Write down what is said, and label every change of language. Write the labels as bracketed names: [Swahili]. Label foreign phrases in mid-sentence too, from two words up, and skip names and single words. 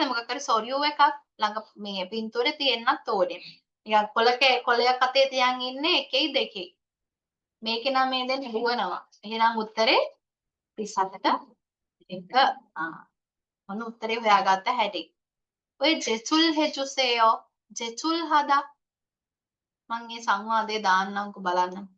[Sinhala] මොකක් හරි සොරියු එකක් ළඟ මේ පින්තූරේ තියෙන්නත් ඕනේ. නිකන් කොලයක් අතේ තියන් ඉන්නේ එකයි දෙකයි. මේකේ නම් මේ දැන් ලියනවා. එහෙනම් උත්තරේ 37ට 1. ඔන්න උත්තරේ හොයාගත්ත හැටි. ඔය [Korean] 제출 해주세요. 제출하다. [Sinhala] මම මේ සංවාදය දාන්නම්කෝ බලන්න.